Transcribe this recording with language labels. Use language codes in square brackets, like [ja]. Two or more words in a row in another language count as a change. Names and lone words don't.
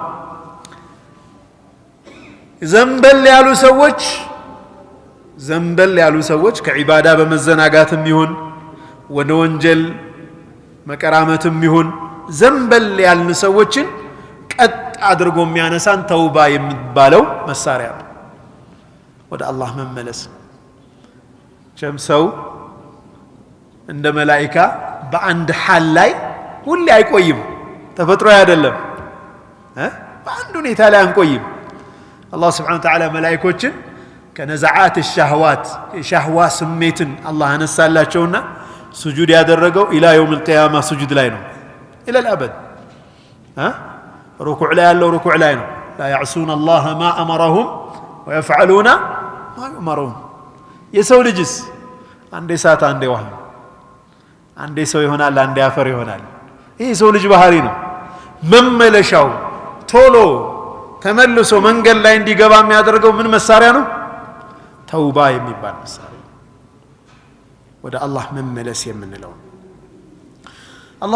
[am] ዘንበል ያሉ ሰዎች ከዒባዳ በመዘናጋትም ይሁን ወደ ወንጀል መቀራመትም ይሁን ዘንበል ያልን ሰዎችን ቀጥ አድርጎ የሚያነሳን ተውባ የሚባለው መሳሪያ ነው ወደ አላህ መመለስ ሸምሰው እንደ መላእክት በአንድ ሐል ላይ ሁሌ አይቆይም ተፈጥሮ አይደለም በአንድ ሁኔታ ላይ አንቆይም አላህ [ar] سبحانه وتعالى [am] መላእክቶችን ከነዛዓት [ar] الشهوات شهوة [am] ስሜትን አላህ አነሳላቸውና ስጁድ ያደረገው [ar] إلى يوم القيامة [am] ስጁድ ላይ ነው [ar] الى الابد ركوع [am] ላይ ያለው ركوع ላይ ነው [ar] لا يعصون الله ما امرهم ويفعلون ما [am] يؤمرون የሰው ልጅስ አንዴ ሰዓት አንዴ ውሃ አንዴ ሰው ይሆናል አንዴ አፈር ይሆናል ይሄ ሰው ልጅ ባህሪ ነው መመለሻው ቶሎ ተመልሶ መንገድ ላይ እንዲገባ የሚያደርገው ምን መሳሪያ ነው ተውባ የሚባል መሳሪያ ወደ አላህ መመለስ የምንለው አላህ